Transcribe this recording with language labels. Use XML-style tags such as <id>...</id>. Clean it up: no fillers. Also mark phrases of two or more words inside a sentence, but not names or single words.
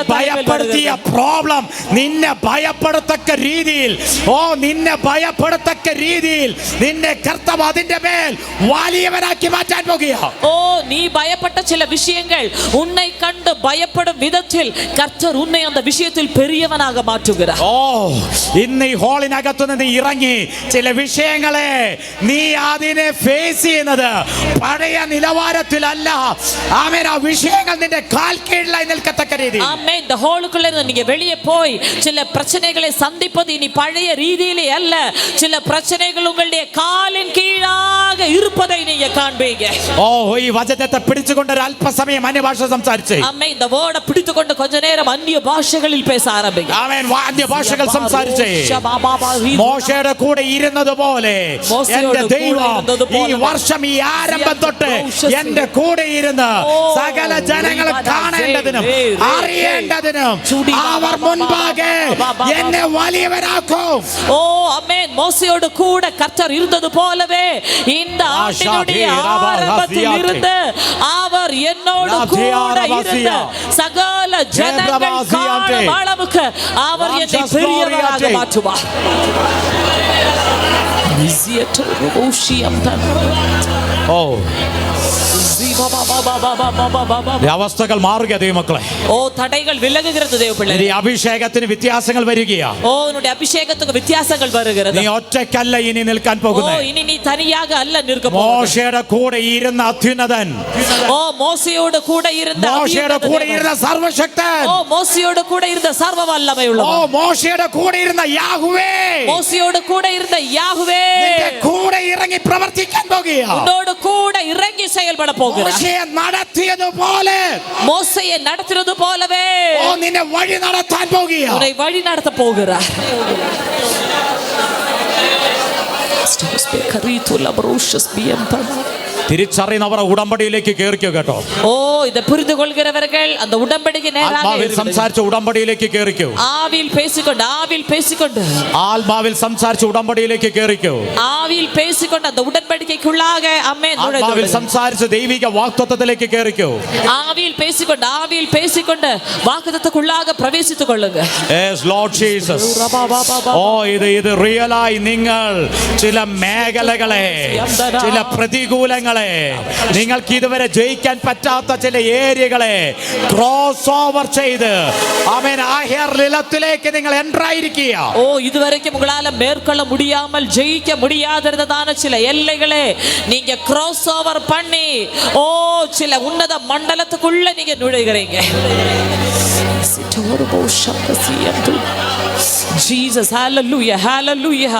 <ml>ഭയപ്പെടുത്തിയ പ്രോബ്ലം നിന്നെ ഭയപ്പെടത്തക്ക രീതിയിൽ, നിന്നെ ഭയപ്പെടത്തക്ക രീതിയിൽ നിന്നെ കർത്താവ് അതിന്റെ മേൽ വലിയവനാക്കി മാറ്റാൻ പോകുകയാണ്. ഓ നീ ഭയപ്പെട്ട ചില</ml> <ta>விஷயங்கள் உன்னை கண்டு பயப்படும் விதத்தில் கர்த்தர் உன்னை அந்த விஷயத்தில் பெரியவனாக மாற்றுகிறார்.</ta> <ml>ഇന്ന് ഈ ഹോളിനകത്തു നിന്ന് ഇറങ്ങി ചില വിഷയങ്ങളെ നീ അതിനെ ഫേസ് ചെയ്യുന്നത് പഴയ നിലവാരത്തിലല്ല. ആമേൻ. ആ വിഷയങ്ങൾ നിന്റെ കാൽ കീഴിലായി നിൽക്കത്തക്ക രീതി.</ml> <ta>ஆமென். இந்த ஹோலுக்குள்ள இருந்து நீங்க வெளியே போய் சில பிரச்சனைகளை சந்திப்பது இனி பழைய ரீதியிலே அல்ல. சில பிரச்சனைகள் உங்களுடைய காலின் கீழாக இருப்பதை நீங்க காண்பீங்க.</ta> <ml>ഈ വചനത്തെ പിടിച്ചുകൊണ്ട് ഒരു അല്പസമയം അന്യഭാഷ സംസാരിച്ച്,</ml> <ta>ஆமென், இந்த வேர்டை பிடித்துக்கொண்டு கொஞ்ச நேரம் அந்நிய பாஷைகளில் பேச ആരംഭിക്കുക.</ta> <ml>ആമേൻ. അന്യഭാഷകൾ സംസാരിച്ച് മോശയുടെ കൂടെ ഇരുന്നതുപോലെ എന്റെ ദൈവം ഈ വർഷം ഈ ആരംഭം തൊട്ട് എന്റെ കൂടെ ഇരുന്ന് സകല ജനങ്ങൾ കാണേണ്ടതിനും അറിയേണ്ടതിനും അവർ മുൻപാകെ എന്നെ വലിയവനാക്കും.</ml> <ta>ஓ ஆமென். மோசேயோடு கூட கர்த்தர் இருந்தது போலவே இந்த ஆண்டினுடைய ஆரம்பத்தில் இருந்து அவர் என்னோடு கூட இருந்து சகல ஜனங்கள் காணும் அளவுக்கு அவர் என்னை பெரியவராக மாற்றுவார்.</ta> <ml>ഓ ഈ അവസ്ഥകൾ മാറുക ദൈവമക്കളെ.</ml> <ta>ஓ தடைகள் விலகுகிறது தேவ பிள்ளைகளே.</ta> <ml>ഈ അഭിഷേകത്തിന് വ്യത്യാസങ്ങൾ വരികയാ.</ml> <ta>ஓ உன்னுடைய அபிஷேகத்துக்கு வித்தியாசங்கள் வருகிறது.</ta> <ml>നീ ഒറ്റയ്ക്കല്ല ഇനി നിൽക്കാൻ ஓ പോകുന്നത്.</ml> <ta>இனி நீ தனியாக அல்ல நிற்க போகிறது.</ta> <ml>മോശയുടെ കൂടെ ഇരുന്ന അത്യുന്നതൻ,</ml> <ta>ஓ மோசேயோடு கூட இருந்த</ta> <ml>മോശയുടെ കൂടെ ഇരുന്ന സർവശക്തൻ,</ml> <ta>ஓ மோசேயோடு கூட இருந்த சர்வ வல்லமை ഓ உள்ளவர்,</ta> <ml>മോശയുടെ കൂടെ ഇരുന്ന യാഹ്വേ</ml> <ta>மோசேயோடு கூட இருந்த யாஹ்வே</ta> <ml>നിന്റെ കൂടെ ഇറങ്ങി പ്രവർത്തിക്കാൻ പോകുകയാ.</ml> <ta>உன்னோடு கூட இறங்கி செயல்பட போகிறார்.</ta> <ml>മോശയെ നടത്തിയതുപോലെ</ml> <ta>மோசேயை நடத்துறது போலவே</ta> <ml>ഓ നിന്നെ വഴി നടത്താൻ പോകുകയാ.</ml> <ta>உன்னை வழி நடத்த போகிறார்.</ta> <ml>തിരിച്ചറിയുന്നവർ ഉടമ്പടിയിലേക്ക് കേറിക്കോ കേട്ടോ.</ml> <ta>ஓ இதை புரிந்து கொள்கிறவர்கள் அந்த உடன்படிக்கை நேராக</ta> <ml>ആത്മാവിൽ സംസാരിച്ച ഉടമ്പടിയിലേക്ക് കേറിക്കോ.</ml> <ta>ஆவியில் பேசிக்கொண்டு</ta> <ml>ആത്മാവിൽ സംസാരിച്ച ഉടമ്പടിയിലേക്ക് കേറിക്കോ.</ml> <ta>ஆவியில் பேசிக்கொண்டு அந்த உடன்படிக்கைக்குள்ளாக ஆமென்</ta> <ml>ആത്മാവിൽ സംസാരിച്ച ദൈവിക വാഗ്ദത്തത്തിലേക്ക് കേറിക്കോ.</ml> <ta>ஆவியில் பேசிக்கொண்டு வாக்குத்தத்தத்துக்குள்ளாக பிரவேசித்துக் கொள்ளுங்க.</ta> <en>Yes Lord Jesus.</en> <ml>ഓ ഇത് റിയലായി നിങ്ങൾ ചില മേഖലകളെ, ചില പ്രതികൂലങ്ങളെ, നിങ്ങൾക്ക് ഇതുവരെ ജയിക്കാൻ പറ്റാത്ത ചില ഏരിയകളെ</ml> <en>cross over</en> <ml>ചെയ്ത് ആമേൻ ആഹ്യർ നിലത്തിലേക്ക് നിങ്ങൾ എൻ്റർ ആയിരിക്കുക.</ml> <ta>ஓ இதுவரைக்கும் உங்களால மேற்கொள்ள முடியாமல் ஜெயிக்க முடியாததான சில எல்லைகளை நீங்க</ta> <en>cross over</en> <ta>பண்ணி ஓ சில உன்னத மண்டலத்துக்குள்ள நீங்க நுழைகிறீங்க.</ta> <en>Jesus, hallelujah, hallelujah.</en>